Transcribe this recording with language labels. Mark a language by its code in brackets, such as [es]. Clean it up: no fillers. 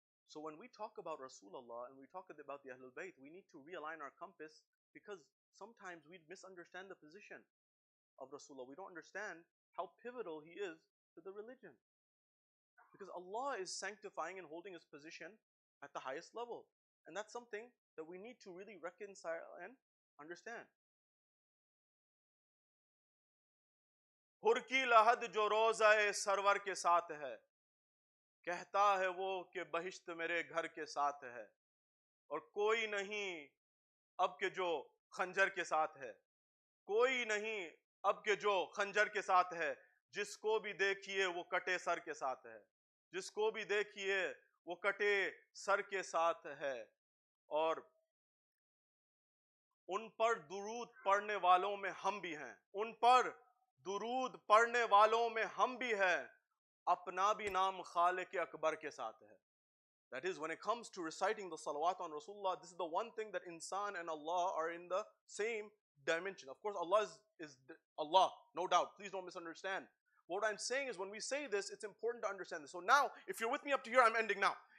[en] So when we talk about Rasulullah and we talk about the Ahlul Bayt, we need to realign our compass, because sometimes we misunderstand the position of Rasulullah. We don't understand how pivotal he is to the religion. Because Allah is sanctifying and holding his position at the highest level. And that's something that we need to really reconcile and understand. [hi] हुर की लहद जो रोज़ा server के साथ है, कहता है वो कि बहिश्त मेरे घर के साथ है, और कोई नहीं अब के जो खंजर के साथ है, कोई नहीं अब के जो खंजर के साथ है, जिसको भी देखिए वो कटे सर के साथ है, जिसको भी देखिए वो कटे सर के साथ है, और उन पर दुरूद पढ़ने वालों में हम भी हैं, उन पर दुरूद पढ़ने वालों में हम भी हैं, अपना भी नाम खालिक अकबर के साथ है. [en] That is, when it comes to reciting the salawat on Rasulullah, this is the one thing that insan and Allah are in the same dimension. Of course, Allah is Allah, no doubt. Please don't misunderstand. What I'm saying is, when we say this, it's important to understand this. So now, if you're with me up to here, I'm ending now.